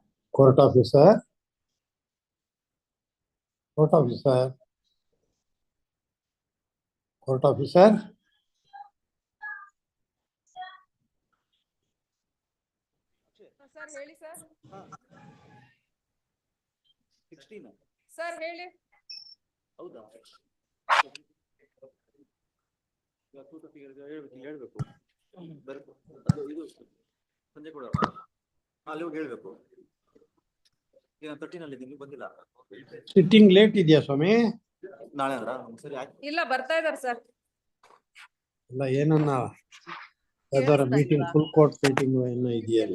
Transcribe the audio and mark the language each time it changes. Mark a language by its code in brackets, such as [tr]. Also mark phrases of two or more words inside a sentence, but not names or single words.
[en] Court officer. Court officer. Court officer. Sir, [kn] ಹೇಳಿ sir. 16. Sir, ಹೇಳಿ. ಹೌದಾ? ಹೇಳ್ಬೇಕು. ಅದು ಇದು ಸಂಜೆ ಕೂಡ ಅಲ್ಲಿ ಹೋಗಿ ಹೇಳ್ಬೇಕು. ಈಗ 13 ಅಲ್ಲಿ ಇದ್ದೀನಿ, ಬಂದಿಲ್ಲ. [en] Sitting late [kn] ಇದೆಯಾ ಸ್ವಾಮಿ? ನಾಳೆ ಅಂದ್ರ ಸರಿ ಇಲ್ಲ, ಬರ್ತಾ ಇದಾರೆ ಸರ್. ಇಲ್ಲ ಏನನ್ನ ಯಾವ್ದಾರ [en] meeting full court meeting [kn] ಏನೋ ಇದೆಯಲ್ಲ.